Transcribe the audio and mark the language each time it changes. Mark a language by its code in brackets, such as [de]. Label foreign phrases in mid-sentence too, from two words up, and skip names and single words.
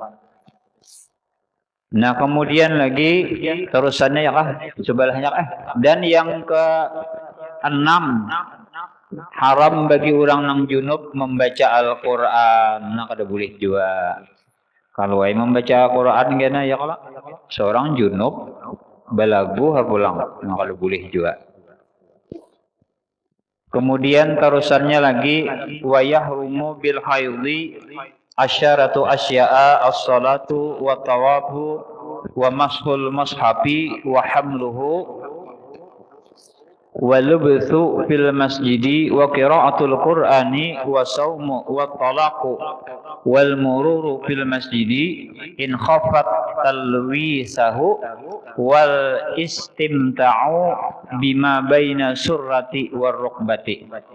[bjn] Nah kemudian lagi terusannya ya kah sebelahnya dan yang ke-6 haram bagi orang nang junub membaca Al-Quran. Nah kada boleh juga. Kalau membaca Al-Quran gana ya kalau seorang junub balagu pulang. Nah kada boleh juga. Kemudian terusannya lagi [ar] ويحرم بالحيض عشرة أشياء الصلاة والطواف ومس المصحف وحمله واللبث في المسجد وقراءة القرآن والصوم والطلاق والمرور في المسجد إن خافت تلويثه والاستمتاع بما بين السرة والركبة.